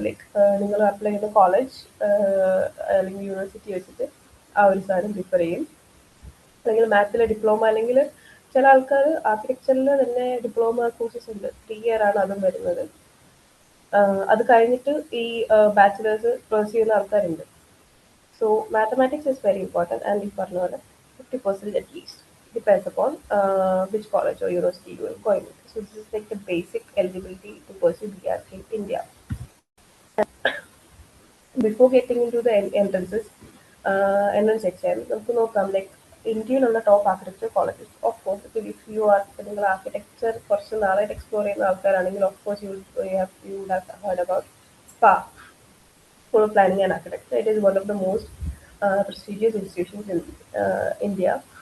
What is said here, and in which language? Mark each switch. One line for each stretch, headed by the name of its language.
Malayalam: Like നിങ്ങൾ apply ചെയ്യുന്ന college അല്ലെങ്കിൽ യൂണിവേഴ്സിറ്റി വെച്ചിട്ട് ആ ഒരു സാധനം പ്രിഫർ ചെയ്യും. അല്ലെങ്കിൽ മാത്സിലെ ഡിപ്ലോമ, അല്ലെങ്കിൽ ചില ആൾക്കാർ ആർക്കിടെക്ചറിൽ തന്നെ ഡിപ്ലോമ കോഴ്സസ് ഉണ്ട്, 3 ഇയർ ആണ് അതും വരുന്നത്. അത് കഴിഞ്ഞിട്ട് ഈ ബാച്ചിലേഴ്സ് പേഴ്സ്യൂ ചെയ്യുന്ന ആൾക്കാരുണ്ട്.
English: So mathematics is very important, and if for 50% at least depends upon which college or university you will go in. So this is like the basic eligibility to pursue BR in India. Before getting into the entrances, entrance exam,
Malayalam: നമുക്ക് നോക്കാം
English: like ഇന്ത്യയിലുള്ള top architecture colleges. Of course if you are
Malayalam: നിങ്ങൾ architecture കുറച്ച് നാളായിട്ട് explore ചെയ്യുന്ന ആൾക്കാരാണെങ്കിൽ
English: Of course you would have heard about SPA, School of Planning and Architecture. It is one of the most prestigious institutions in India.